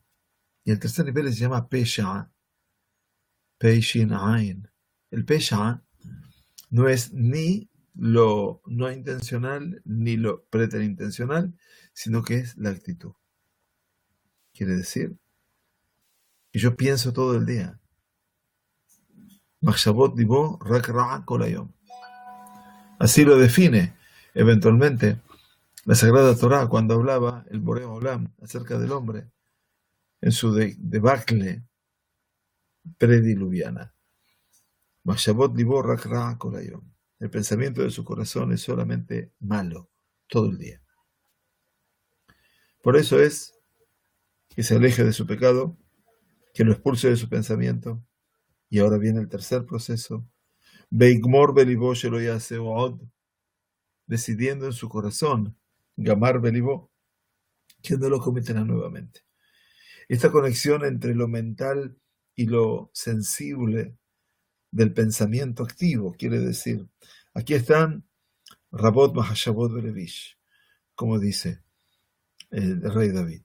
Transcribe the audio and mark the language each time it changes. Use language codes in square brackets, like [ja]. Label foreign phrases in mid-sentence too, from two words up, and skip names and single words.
[es] Y el tercer nivel se llama Pesha, [he] פא שין עין. [es] El Pesha no es ni lo no intencional ni lo preterintencional, sino que es la actitud. Quiere decir que yo pienso todo el día. [he] מחשבות ליבו רק רע כל היום. [es] Así lo define eventualmente la Sagrada Torá cuando hablaba el [he] בורא עולם [es] acerca del hombre en su debacle prediluviana. [he] מחשבות ליבו רק רע כל היום. [es] El pensamiento de su corazón es solamente malo todo el día. Por eso es que se aleje de su pecado, que lo expulse de su pensamiento. Y ahora viene el tercer proceso. [he] ויגמור בליבו שלא יעשה עוד, [es] decidiendo en su corazón, [he] גמר בליבו, [es] que no lo cometerá nuevamente. Esta conexión entre lo mental y lo sensible del pensamiento activo, quiere decir, aquí están [he] רבות מחשבות בלב איש, [es] como dice el rey David.